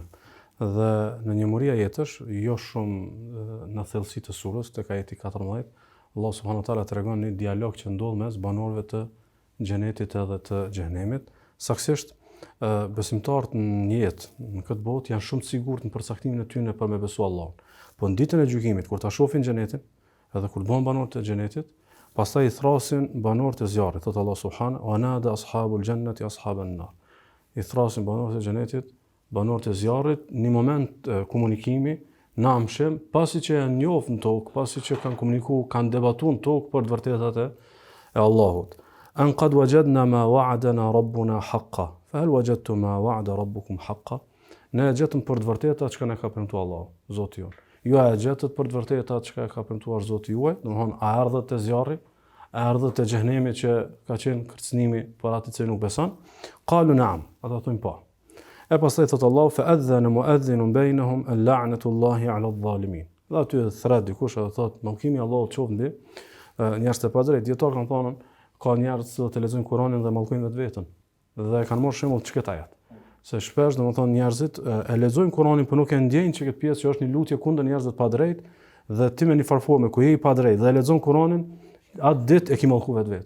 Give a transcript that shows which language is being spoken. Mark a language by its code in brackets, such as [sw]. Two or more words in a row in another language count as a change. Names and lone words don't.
[sq] Dhe në një muri ajetësh, jo shumë në thellësi të surës, tek ajeti 14, Allah [ar] سبحانه وتعالى [sq] tregon një dialog që ndodh mes banorëve të xhenetit edhe të xhenemit. Saktësisht besimtarët në jetë në këtë botë janë shumë të sigurt në përcaktimin e tyre për me besu Allahun. Po në ditën e gjykimit, kur ta shohin xhenetin, edhe kur bëhen banorë të xhenetit, pastaj i thrasin banorët e zjarrit, thot Allah [ar] سبحانه ونادى أصحاب الجنة أصحاب النار. [sq] I thrasin banorët e xhenetit banorët e zjarrit, një moment komunikimi në amshëm, pasi që janë njohur në tokë, pasi që kanë komunikuar, kanë debatuar në tokë për të vërtetat e Allahut. [ar] أن قد وجدنا ما وعدنا ربنا حقا فهل وجدتم ما وعد ربكم حقا? [sq] Ne e gjetëm për të vërtetë atë çka na ka premtuar Allahu, Zoti jon. Ju e gjetët për të vërtetë atë çka ka premtuar Zoti juaj, domthonë a erdhët te zjarri, a erdhët te xhenemi që ka qenë kërcënimi për atë që nuk beson? [ar] قالوا نعم, [sq] ata thonë po. E pastaj thot Allahu [ar] فأذن مؤذن بينهم أن لعنة الله على الظالمين. [sq] Dhe aty thret dikush edhe thot mallkimi i Allahut qoftë mbi njerëz të padrejtë. Dietar kanë thonë ka njerëz që të lexojnë Kur'anin dhe mallkojnë vetveten. Dhe kanë marrë shembull të këtë ajet. Se shpesh domethënë njerëzit e lexojnë Kur'anin por nuk e ndjejnë që këtë pjesë që është një lutje kundër njerëzve të padrejtë dhe ti me një farforme ku je i padrejtë dhe lexon Kur'anin, atë ditë e ke mallku vetveten.